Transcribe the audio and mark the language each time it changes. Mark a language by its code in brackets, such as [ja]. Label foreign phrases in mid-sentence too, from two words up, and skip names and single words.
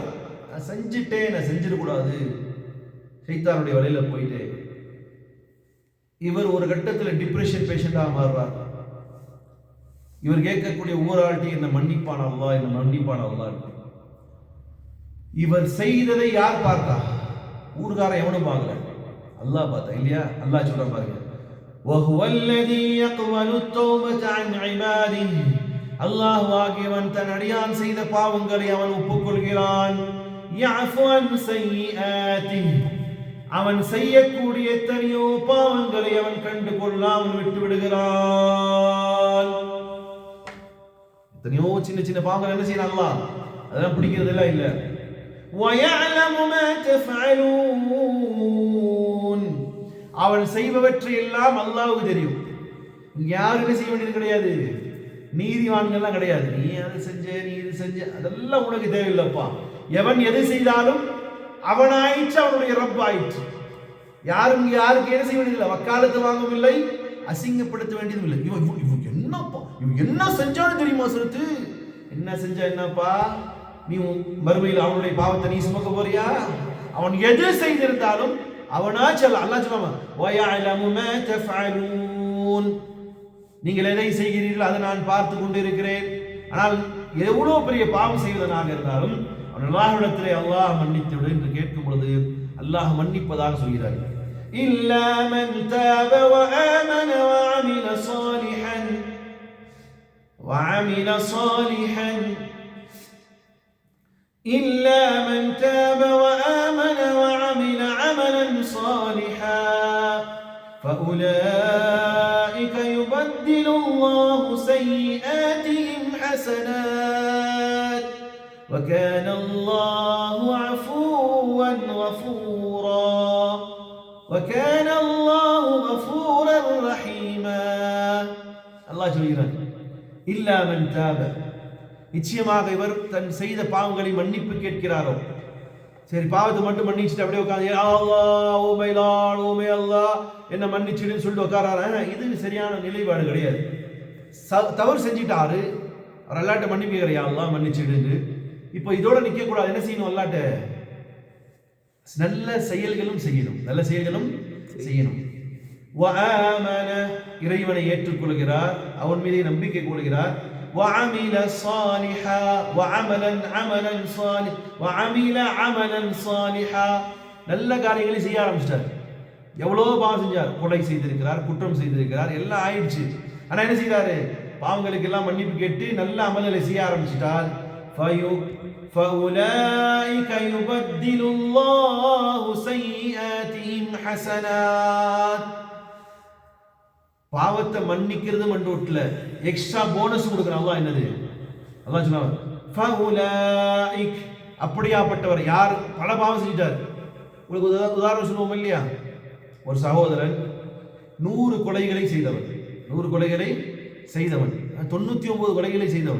[ta] நான் செஞ்சுட்டேன், நான் செஞ்சிடக்கூடாது, சைத்தானுடைய வலையில போயிட்டு இவர் ஒரு கட்டத்தில் [en] depression patientஆக [ta] மாறுறார். இவர் கேட்கக்கூடிய ஒவ்வொரு ஆள்கிட்டையும் என்ன மன்னிப்பான அல்லாஹ், என்ன மன்னிப்பான அல்லாஹ். இவர் செய்ததை யார் பார்த்தா? ஊர்காரன் எவனும் பார்க்கல, அல்லாஹ் பார்த்தா இல்லையா? அல்லாஹ் சொல்ற பாருங்க, [ar] وَهُوَ الَّذِي يَقْبَلُ التَّوْبَةَ عَنْ عِبَادِهِ. [ta] அல்லாஹ் ஆகியவன் தன் அடியான் செய்த பாவங்களை அவன் ஒப்புக்கொள்கிறான். [ar] يَعْفُو عَنْ سَيِّئَاتِهِ. [ta] அவன் செய்யக்கூடிய எத்தனையோ பாவங்களை அவன் கண்டு கொள்ளாமல் விட்டு விடுகிறான். எத்தனையோ சின்ன சின்ன பாவங்கள் என்ன செய்யறான் அல்லாஹ், அதெல்லாம் பிடிக்கிறதெல்லாம் இல்ல. [ar] وَيَعْلَمُ مَا تَفْعَلُونَ. [ta] அவன் செய்பவற்றை எல்லாம் அல்லாஹ்வுக்கு தெரியும். இங்க யாருமே செய்ய வேண்டியது கிடையாது, நீதிவான்கள்லாம் கிடையாது. நீ அதை செஞ்ச, நீ இது செஞ்ச, அதெல்லாம் உனக்கு தேவையில்லைப்பா. எவன் எது செய்தாலும் அவன் ஆயிற்று, அவனுடைய ரப் ஆயிற்று. யாரும் யாருக்கு என்ன செய்ய வேண்டியதில்லை, வக்காலத்து வாங்கவும் இல்லை, அசிங்கப்படுத்த வேண்டியதும் இல்லை. இவன் என்னப்பா, இவன் என்ன செஞ்சான்னு தெரியுமா? சொல்லுது, என்ன செஞ்சா என்னப்பா? நீ மறுமையில் அவனுடைய பாவத்தை நீ சுமக்க போறியா? அவன் எது செய்திருந்தாலும் அவனா சொல்ல, அல்லாஹ் சொல்லுவான், [ar] وَيَعْلَمُ مَا تَفْعَلُونَ. [ta] நீங்கள் எதை செய்கிறீர்கள் அதை நான் பார்த்து கொண்டிருக்கிறேன். ஆனால் எவ்வளவு பெரிய பாவம் செய்வதனாக இருந்தாலும் அல்லாஹ்விடத்திலே அல்லாஹ் மன்னித்து விடு என்று கேட்கும் பொழுது அல்லாஹ் மன்னிப்பதாக சொல்கிறார். [ar] إلا من تاب وآمن وعمل صالحا إلا من تاب وآمن وعمل عملا صالحا فأولئك يبدل الله سيئاتهم حسنات وكان الله عفوا غفورا وكان الله غفورا رحيما. [ta] அல்லாஹ் சொல்கிறான், [ar] إلا من تاب. [ta] நிச்சயமாக இவர் தன் செய்த பாவங்களை மன்னிப்பு கேட்கிறாரோ. சரி, பாவத்தை மட்டும் மன்னிச்சுட்டு அப்படியே உட்காந்து அல்லாஹ் [en] O my Lord, O my Allah [ta] என்ன மன்னிச்சுடுன்னு சொல்லிட்டு உட்காராரு. இது சரியான நிலைப்பாடு கிடையாது. தவறு செஞ்சிட்டாரு, அவர் அல்லாட்ட மன்னிப்பு கேட்கிறார், அல்லாஹ் மன்னிச்சுடுன்னு. இப்போ இதோட நிக்க கூடாது. என்ன செய்யணும்? அல்லாட்ட நல்ல செயல்களும் செய்யணும், நல்ல செயல்களும் செய்யணும். வஆமன, இறைவனை ஏற்றுக்கொள்கிறார், அவன் மீது நம்பிக்கை கொள்கிறார். [ar] وعمل صالحا وعملا عملا صالح وعمل عملا صالحا. [ta] நல்ல காரியங்களை செய்ய ஆரம்பிச்சிட்டார். எவ்வளவு பாவம் செஞ்சார், கொலை செய்திருக்கிறார், குற்றம் செய்திருக்கிறார், எல்லாம் ஆயிடுச்சு. ஆனா என்ன செய்யறாரு? பாவங்களுக்கு எல்லாம் மன்னிப்பு கேட்டு நல்ல அமல்களை செய்ய ஆரம்பிச்சிட்டார். [ar] فَأُولَئِكَ يُبَدِّلُ اللَّهُ سَيِّئَاتِهِمْ حَسَنَاتٍ. [ta] பாவத்தை மன்னிக்கிறது மட்டும் [en] extra bonus [ta] கொடுக்கிறான் அல்லாஹ். என்னது? அல்லாஹ் சொன்னார், ஃபஉலாயிக், அப்படியாப்பட்டவர். யார் பல பாவம் செஞ்சிட்டார். உங்களுக்கு உதாரணம் சொல்லுவோம் இல்லையா? ஒரு சகோதரன் 100 கொலைகளை செய்தவன், 100 கொலைகளை செய்தவன், 99 கொலைகளை செய்தவன்.